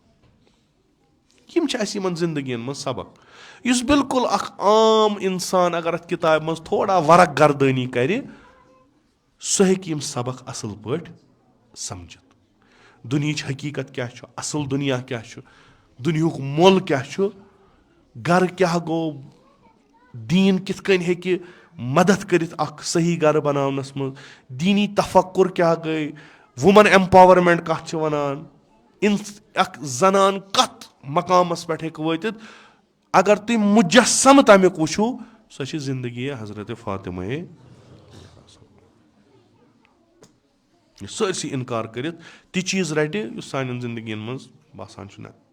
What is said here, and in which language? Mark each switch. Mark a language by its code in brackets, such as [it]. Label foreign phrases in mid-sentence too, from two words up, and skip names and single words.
[ks] यम यमन जिंदगियन मज सबक, इस बिल्कुल अख आम इंसान अगर अत किताब मज थोड़ा वरक गर्दनी कर सह हेकि यम सबक असल पट समझित। दुनियाच हकीकत क्या छ, असल दुनिया क्या छ, दुनियुक मोल क्या छ, गर क्या गो, दीन कित कन हेकि मदद करित अख सही गर बनावनस मज, दीनी तफक्कुर क्या गई, [en] women empowerment [ks] कत छ वनान, इन अख जनान कत मकामस पे हेक वतित अगर तुम मुजस्सम तमिक वुछो सो जिंदगी हजरत फातिमा सरसी इनकार करित ती चीज रटे सान जिंदगी मज बसान न।